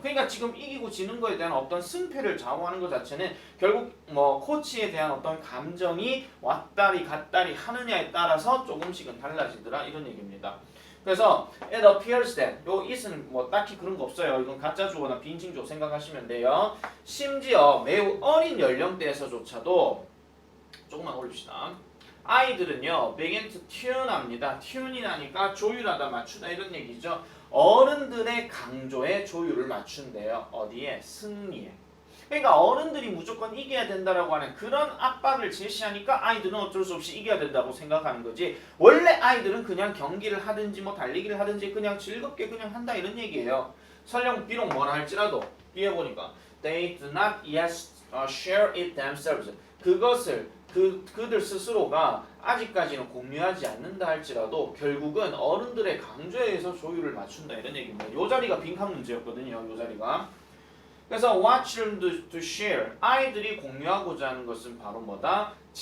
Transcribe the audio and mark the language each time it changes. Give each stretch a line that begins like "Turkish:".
Korean: 그러니까 지금 이기고 지는 거에 대한 어떤 승패를 좌우하는 것 자체는 결국 뭐 코치에 대한 어떤 감정이 왔다리 갔다리 하느냐에 따라서 조금씩은 달라지더라 이런 얘기입니다. 그래서
English: it appears that
Korean: 요 it은 뭐 딱히 그런 거 없어요. 이건 가짜 주어나 빈칭 주어 생각하시면 돼요. 심지어 매우 어린 연령대에서조차도 조금만 올립시다. 아이들은요
English: begin to tune
Korean: 합니다. tune이라니까 조율하다 맞추다 이런 얘기죠. 어른들의 강조에 조율을 맞춘대요. 어디에? 승리에. 그러니까 어른들이 무조건 이겨야 된다라고 하는 그런 압박을 제시하니까 아이들은 어쩔 수 없이 이겨야 된다고 생각하는 거지. 원래 아이들은 그냥 경기를 하든지 뭐 달리기를 하든지 그냥 즐겁게 그냥 한다 이런 얘기예요. 설령 비록 뭐라 할지라도 뒤에 보니까
English: they do not yet share it themselves.
Korean: 그것을 그들 스스로가 아직까지는 공유하지 않는다 할지라도 결국은 어른들의 강조에 의해서 조율을 맞춘다 이런 얘기입니다. 요 자리가 빈칸 문제였거든요. 요 자리가. 그래서
English: what children to share
Korean: 아이들이 공유하고자 하는 것은 바로 뭐다?